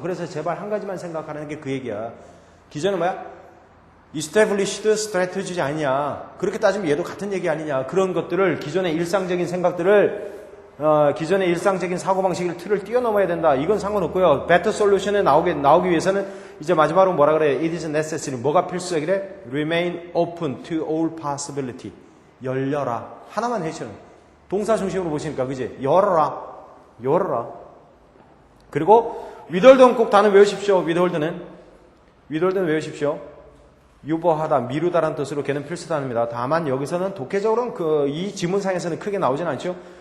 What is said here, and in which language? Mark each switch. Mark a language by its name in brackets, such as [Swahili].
[Korean] 그래서 제발 한 가지만 생각하라는 게 그 얘기야. 기존은 뭐야? [English] established strategy 아니냐. [Korean] 그렇게 따지면 얘도 같은 얘기 아니냐. 그런 것들을 기존의 일상적인 생각들을 기존의 일상적인 사고방식을 틀을 뛰어넘어야 된다. 이건 상관없고요. better solution에 나오기 위해서는 이제 마지막으로 뭐라 그래? [English] It is necessary. [Korean] 뭐가 필수적이래? [English] Remain open to all possibility. [Korean] 열려라. 하나만 해주는. 동사 중심으로 보시니까 그지? 열어라. 그리고 withhold는 꼭 단어 외우십시오. withhold는 외우십시오. 유보하다, 미루다라는 뜻으로 걔는 필수 단어입니다. 다만 여기서는 독해적으로는 이 지문상에서는 크게 나오진 않죠.